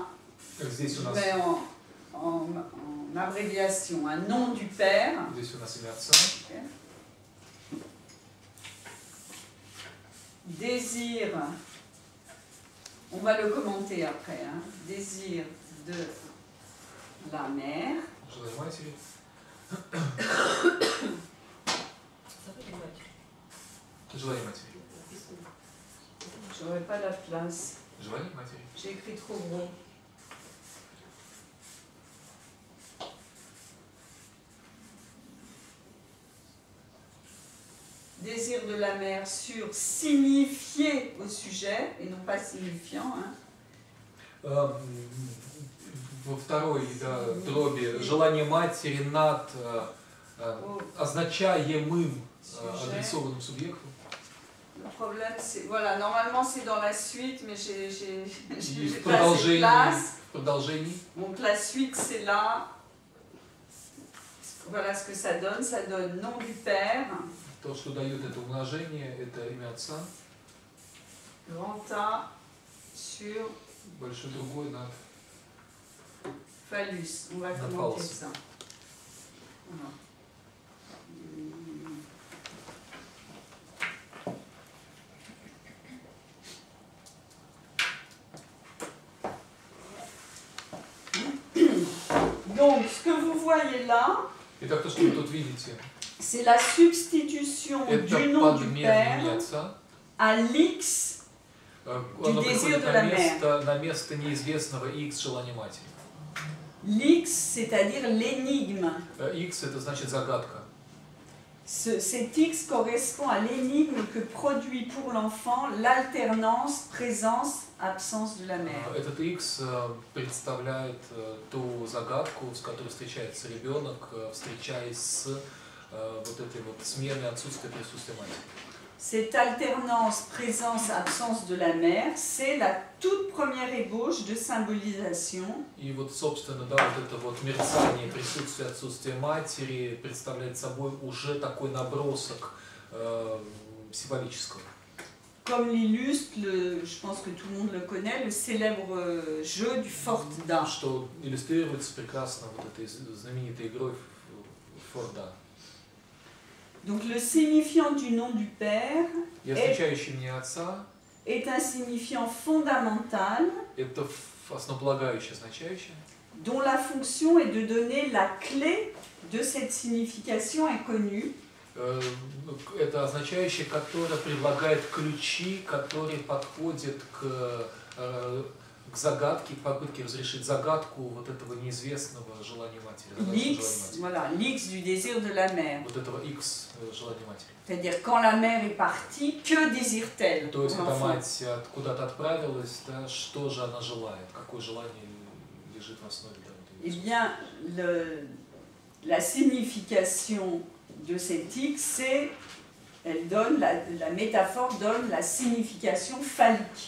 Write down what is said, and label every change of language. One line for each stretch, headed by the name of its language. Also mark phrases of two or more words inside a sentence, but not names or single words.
Russian: Здесь
French: je
Russian: у нас,
French: mets en abréviation un nom du père.
Russian: здесь у нас имя отца.
French: Désir, on va le commenter après, hein. Désir de la mère.
Russian: Желание матери. Желание матери.
French: J'aurais pas la place.
Russian: Желание матери.
French: J'ai écrit trop gros. Désir de la mère sur signifié au sujet et non pas signifiant. Hein.
Russian: Во второй дроби желание матери над означаемым адресованным субъектом.
French: Le problème, c'est, voilà, normalement c'est dans la suite, mais j'ai
Russian: И
French: pas assez de place.
Russian: в продолжении.
French: Donc la suite c'est là. Voilà ce que ça donne nom du père.
Russian: То, что дает это умножение, это имя отца.
French: Grand A sur
Russian: Большой другой над.
French: phallus. On va
Russian: На
French: commenter
Russian: phallus.
French: ça. Voilà. Donc, ce que vous voyez là,
Russian: Итак, то, что вы тут видите,
French: c'est la substitution
Russian: это
French: du nom du
Russian: подмена имени
French: père
Russian: отца.
French: à l'X.
Russian: Оно
French: désir
Russian: приходит
French: de la
Russian: на место неизвестного X желания матери.
French: L'X, c'est-à-dire l'énigme.
Russian: X это значит загадка.
French: Cet X correspond à l'énigme que produit pour l'enfant l'alternance présence-absence de la mère.
Russian: Этот X представляет ту загадку, с которой встречается ребенок, встречаясь с вот этой вот сменой отсутствия присутствия матери.
French: Cette alternance présence-absence de la mère, c'est la toute première ébauche de symbolisation.
Russian: И вот, собственно, да, вот это вот мерцание присутствия отсутствия матери представляет собой уже такой набросок символического.
French: Comme l'illustre, je pense que tout le monde le connaît, le célèbre jeu du Fort-Da.
Russian: Что иллюстрируется прекрасно вот этой знаменитой игрой Форда.
French: Donc le signifiant du nom du père
Russian: И означающий имя отца
French: est un signifiant fondamental
Russian: это основополагающее, означающее,
French: dont la fonction est de donner la clé de cette signification inconnue.
Russian: это означающее, которое предлагает ключи, которые подходят к загадке, к попытке разрешить загадку вот этого неизвестного желания матери.
French: L'X, voilà, l'X du désir de la mère.
Russian: Вот этого X желания матери.
French: C'est-à-dire, quand la mère est partie, que désire-t-elle
Russian: То есть,
French: pour
Russian: эта
French: l'enfant?
Russian: мать куда-то отправилась, да, что же она желает, какое желание лежит в основе
French: Eh
Russian: данного.
French: bien, la signification de cet X, c'est, elle donne, la métaphore donne la signification phallique.